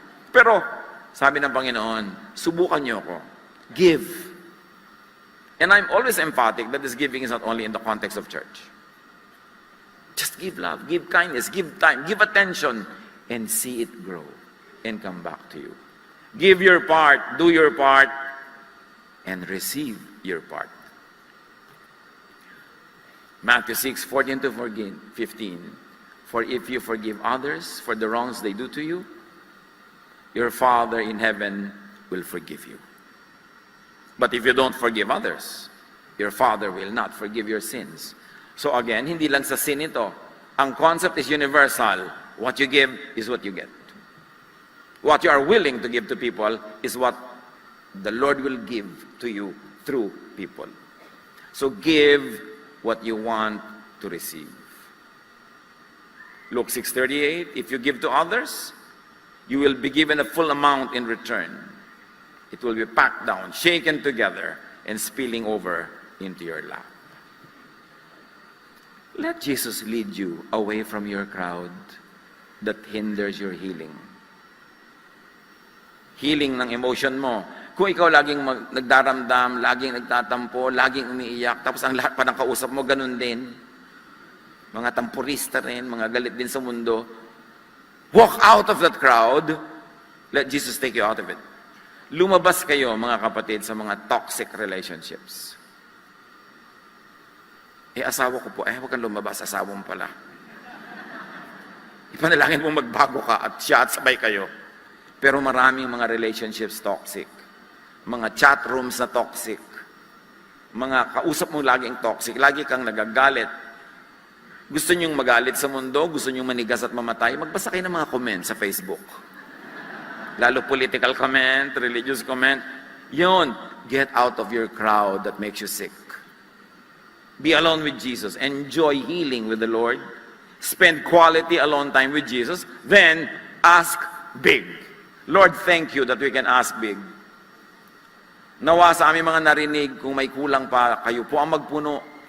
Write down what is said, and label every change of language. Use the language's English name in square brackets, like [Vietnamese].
[Filipino] Pero, sabi ng Panginoon, subukan niyo ako. [English] Give. And I'm always emphatic that this giving is not only in the context of church. Just give love, give kindness, give time, give attention, and see it grow and come back to you. Give your part, do your part, and receive your part. Matthew 6:14-15. For if you forgive others for the wrongs they do to you, your Father in heaven will forgive you. But if you don't forgive others, your Father will not forgive your sins. So again, [Filipino] hindi lang sa sin ito. [English] Ang concept is universal. What you give is what you get. What you are willing to give to people is what the Lord will give to you through people. So give what you want to receive. Luke 6:38, if you give to others, you will be given a full amount in return. It will be packed down, shaken together, and spilling over into your lap. Let Jesus lead you away from your crowd that hinders your healing. [Filipino] Healing ng emotion mo. Kung ikaw laging nagdaramdam, laging nagtatampo, laging umiiyak, tapos ang lahat pa ng kausap mo, ganun din. Mga tampurista rin, mga galit din sa mundo. [English] Walk out of that crowd. Let Jesus take you out of it. [Filipino] Lumabas kayo, mga kapatid, sa mga toxic relationships. Asawa ko po, huwag kang lumabas, asawa mo pala. Ipanalangin mo magbago ka at siya at sabay kayo. Pero maraming mga relationships toxic. Mga chat rooms na toxic. Mga kausap mo laging toxic. Lagi kang nagagalit. Gusto nyong magalit sa mundo, gusto nyong manigas at mamatay, magbasa kayo ng mga comment sa Facebook. Lalo political comment, religious comment. Yun, [English] get out of your crowd that makes you sick. Be alone with Jesus. Enjoy healing with the Lord. Spend quality alone time with Jesus. Then, ask big. Lord, thank you that we can ask big. [Filipino] Nawa sa aming mga narinig, kung may kulang pa, kayo po ang magpuno.